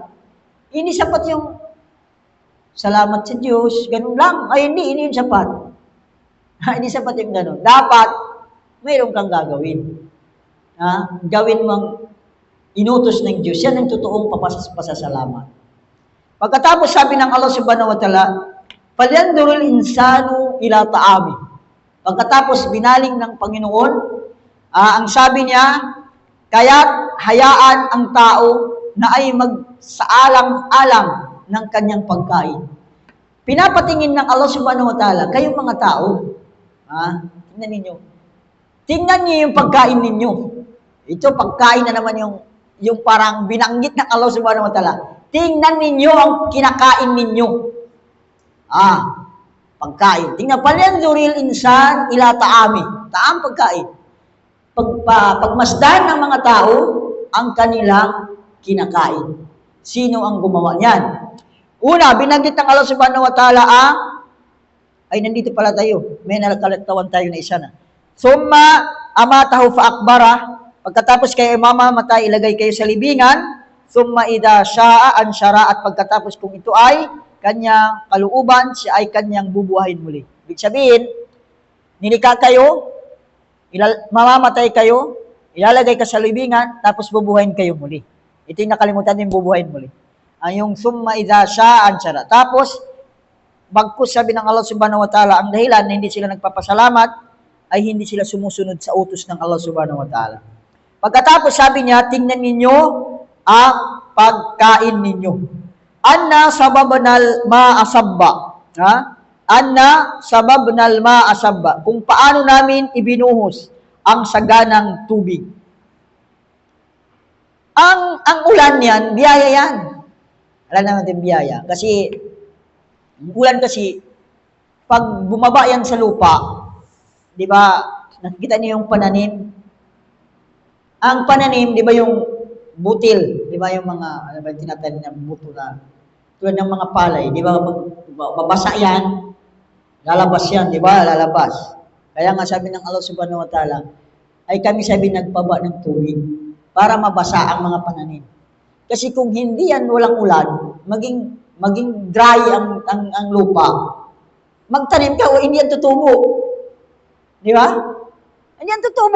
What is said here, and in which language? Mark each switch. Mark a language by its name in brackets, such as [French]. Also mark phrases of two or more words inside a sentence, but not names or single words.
[Filipino] Hindi sapat yung salamat sa Diyos, ganun lang. Ay, hindi yung sapat. Hindi sapat yung ganun. Dapat, mayroon kang gagawin. Gawin mong inutos ng Diyos. Yan ang totoong pasasalamat. Pagkatapos sabi ng [Arabic] الله سبحانه وتعالى, "فلينظر الإنسان إلى طعامه." [Filipino] Pagkatapos binaling ng Panginoon, ang sabi niya, kaya't hayaan ang tao na ay magsaalang-alang ng kanyang pagkain. Pinapatingin ng [Arabic] الله سبحانه وتعالى, [Filipino] kayong mga tao, tingnan ninyo. Tingnan niyo yung pagkain ninyo. Ito, pagkain na naman yung parang binanggit ng [Arabic] الله سبحانه وتعالى. [Filipino] Tingnan ninyo ang kinakain ninyo. Pagkain. Tingnan, [Arabic] فلينظر الإنسان إلى طعامه. [Filipino] Taam pagkain. Pagmasdan ng mga tao ang kanilang kinakain. Sino ang gumawa niyan? Una, binanggit ng [Arabic] الله سبحانه وتعالى [Filipino] ay nandito pala tayo. May nalagkalatawan tayo na isa na. [Arabic] ثم أماته فأقبره. [Filipino] Pagkatapos kayo mamamatay, ilagay kayo sa libingan. [Arabic] ثم إذا شاء أنشره. [Filipino] At pagkatapos kung ito ay kanyang kaluuban, siya ay kanyang bubuhayin muli. Ibig sabihin, nilikha kayo, mamamatay kayo, ilalagay ka sa libingan, tapos bubuhayin kayo muli. Ito yung nakalimutan din, bubuhayin muli. Yung [Arabic] ثم إذا شاء أنشره. [Filipino] Tapos, bagkus sabi ng [Arabic] الله سبحانه وتعالى, [Filipino] ang dahilan na hindi sila nagpapasalamat, ay hindi sila sumusunod sa utos ng [Arabic] الله سبحانه وتعالى. [Filipino] Pagkatapos sabi niya, tingnan ninyo ang pagkain ninyo. [Arabic] أنا صببنا الماء صبا. أنا صببنا الماء صبا. [Filipino] Kung paano namin ibinuhos ang saganang tubig. Ang ulan yan, biyaya yan. Alam naman biyaya. Kasi, ulan kasi, pag bumaba yan sa lupa, di ba, nakikita niyo yung pananim? Ang pananim, di ba yung butil? Di ba yung mga, ano ba, tinatanim na buto na, tulad ng mga palay, di ba, babasa yan, lalabas yan, di ba, lalabas. Kaya nga sabi ng [Arabic] الله سبحانه وتعالى, [Filipino] ay kami sabi nagpaba ng tubig para mabasa ang mga pananim. Kasi kung hindi yan walang ulan, maging dry ang lupa, magtanim ka o hindi yan tutubo. Di ba? Hindi yan tutubo.